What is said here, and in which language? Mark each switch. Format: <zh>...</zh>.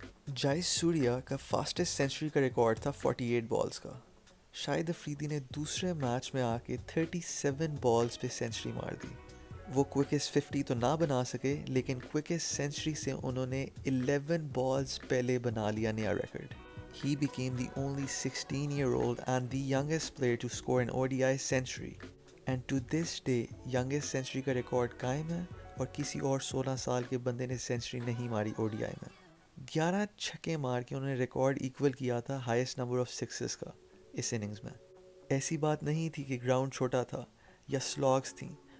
<hi>Zeiss Surya का fastest century का record था 48 बॉल्स का. शाहिद अफरीदी ने दूसरे मैच में आके 37 बॉल्स पे सेंचुरी मार दी. वो क्विकेस्ट 50 तो ना बना सके, लेकिन क्विकेस्ट सेंचुरी से उन्होंने 11 बॉल्स पहले बना लिया नया record.</hi> <en>He became the only 16-year-old and the youngest player to score an ODI century. And to this day, youngest century</en> <hi>का रिकॉर्ड कायम है और किसी और 16 साल के बंदे ने सेंचुरी नहीं मारी ODI में. 11 छक्के मार के उन्होंने रिकॉर्ड इक्वल किया था</hi> <en>highest number of sixes</en> <hi>का इस इनिंग्स में. ऐसी बात नहीं थी कि ग्राउंड छोटा था या स्लॉग्स थी.</hi>